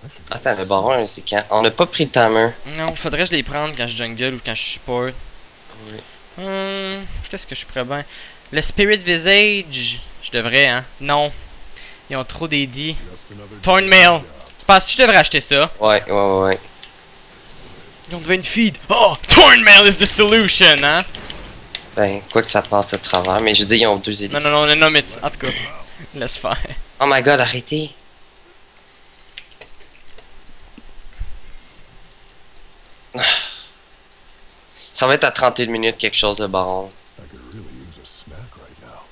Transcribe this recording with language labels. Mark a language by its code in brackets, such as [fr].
[fr] Attends, le baron, c'est quand? On n'a pas pris le timer. Non, faudrait que je les prenne quand je jungle ou quand je support. Oui. Qu'est-ce que je pourrais bien. Le Spirit Visage, je devrais, hein. Non. Ils ont trop d'AD. [en] Just another Thornmail. job. [fr] Penses-tu que je devrais acheter ça? Ouais. On devait une feed. [en] Oh, Thornmail is the solution, hein? [fr] Ben, quoi que ça passe à travers, mais je veux dire, ils ont 2 élites. Non, mais en tout cas, laisse faire. Oh my god, arrêtez! Ça va être à 31 minutes quelque chose de baron. [en] I could really use a snack right